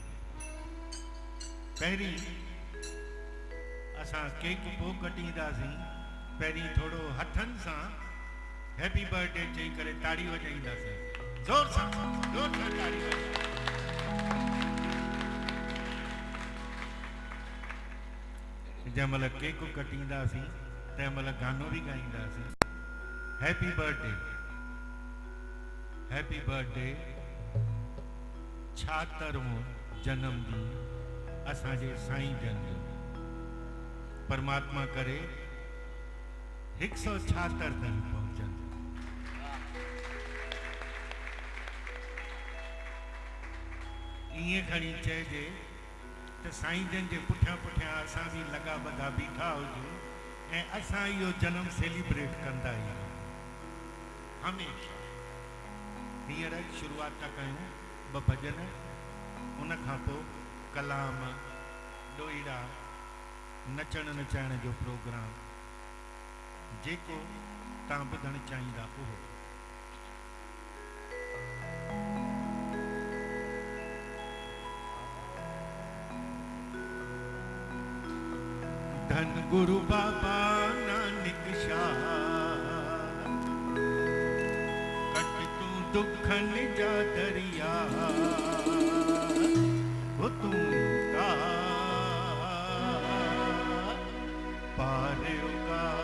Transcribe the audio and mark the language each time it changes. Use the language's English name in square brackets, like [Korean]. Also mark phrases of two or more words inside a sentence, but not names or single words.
[Sindhi] पहिरीं असां केक पोइ कटींदासीं, पहिरीं थोरो हथनि सां [English] Happy birthday [Sindhi] चई करे ताड़ी वॼाईंदासीं, जोर सां ताड़ी वॼाईंदासीं। जंहिं महिल केक कटींदासीं तंहिं महिल गानो बि ॻाईंदासीं, [English] Happy birthday happy birthday. [Sindhi] 76वां जन्मदिन असांजे साईं जन जो। परमात्मा करे 176 ताईं पहुंचनि। इएं खणी चइजे त साईं जन जे पुठियां पुठियां असां बि लॻा ॿधा बीठा हुजूं ऐं असां इहो जनम सेलिब्रेट कंदा आहियूं हमेशह। हींअर शुरूआत था कयूं ॿ भॼन, उन खां पोइ कलाम, ॾोहीड़ा, नचण नचाइण जो प्रोग्राम जेको तव्हां ॿुधण चाहींदा उहो। धन गुरु बाबा नानक शाह, कट तू दुखन जा दरिया, वो तू का पार का।